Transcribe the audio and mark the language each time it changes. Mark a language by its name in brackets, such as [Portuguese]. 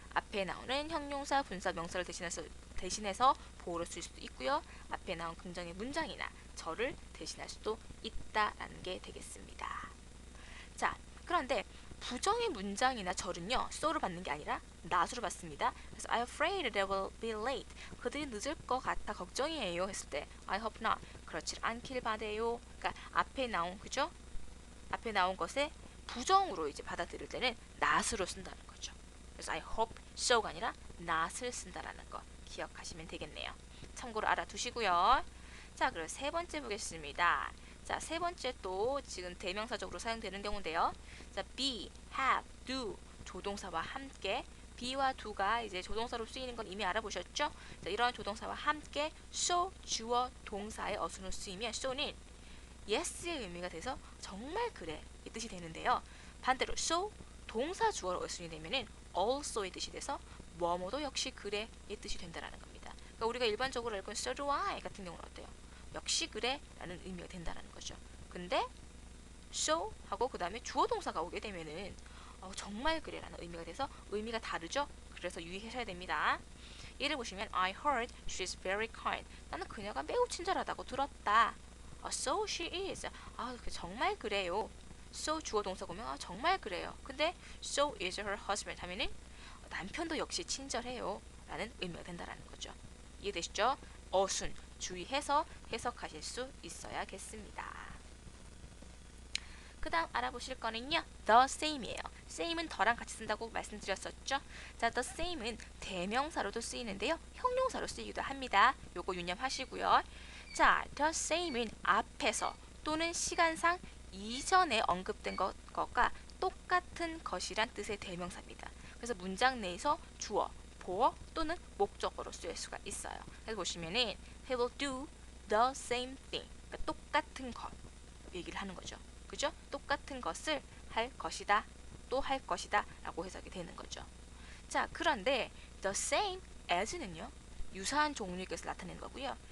[Korean] 앞에 나오는 형용사, 분사, 명사를 대신해서 보호를 쓸 수도 있고요. 앞에 나온 긍정의 문장이나 절을 대신할 수도 있다라는 게 되겠습니다. 자, 그런데 부정의 문장이나 절은요, so를 받는 게 아니라 not으로 받습니다. 그래서 [English] I'm afraid they will be late. [Korean] 그들이 늦을 것 같아 걱정이에요 했을 때 [English] I hope not. [Korean] 그렇지 않길 바래요. 그러니까 앞에 나온, 그죠? 앞에 나온 것에 부정으로 이제 받아들일 때는 not으로 쓴다는 거죠. 그래서 [English] I hope so [Korean] 가 아니라 not을 쓴다라는 거 기억하시면 되겠네요. 참고로 알아두시고요. 자, 그럼 세 번째 보겠습니다. 자, 세 번째 또 지금 대명사적으로 사용되는 경우인데요. 자, be, have, do 조동사와 함께 be와 do가 이제 조동사로 쓰이는 건 이미 알아보셨죠? 자, 이런 조동사와 함께 so 주어 동사의 어순으로 쓰이면 so는 yes의 의미가 돼서 정말 그래 이 뜻이 되는데요. 반대로 so 동사 주어로 어순이 되면은 also의 뜻이 돼서 뭐뭐도 역시 그래 이 뜻이 된다라는 겁니다. 그러니까 우리가 일반적으로 알고 있는 [English] so do I [Korean] 같은 경우는 어때요? 역시 그래 라는 의미가 된다는 거죠. 근데 so 하고 그 다음에 주어 동사가 오게 되면은 정말 그래라는 의미가 돼서 의미가 다르죠? 그래서 유의하셔야 됩니다. 예를 보시면 [English] I heard she's very kind. [Korean] 나는 그녀가 매우 친절하다고 들었다. [English] So she is. [Korean] 정말 그래요. So 주어 동사 보면 정말 그래요. 근데 [English] so is her husband [Korean] 하면은 남편도 역시 친절해요. 라는 의미가 된다라는 거죠. 이해되시죠? 어순 주의해서 해석하실 수 있어야겠습니다. 그 다음 알아보실 거는요. the same이에요. same은 더랑 같이 쓴다고 말씀드렸었죠. 자, the same은 대명사로도 쓰이는데요. 형용사로 쓰이기도 합니다. 요거 유념하시고요. 자, the same은 앞에서 또는 시간상 이전에 언급된 것과 똑같은 것이란 뜻의 대명사입니다. 그래서 문장 내에서 주어, 보어 또는 목적어로 쓰일 수가 있어요. 그래서 보시면은 [English] he will do the same thing. [Korean] 그러니까 똑같은 것 얘기를 하는 거죠. 그죠? 똑같은 것을 할 것이다. 또 할 것이다. 라고 해석이 되는 거죠. 자, 그런데 the same as는요. 유사한 종류의 것을 나타내는 거고요.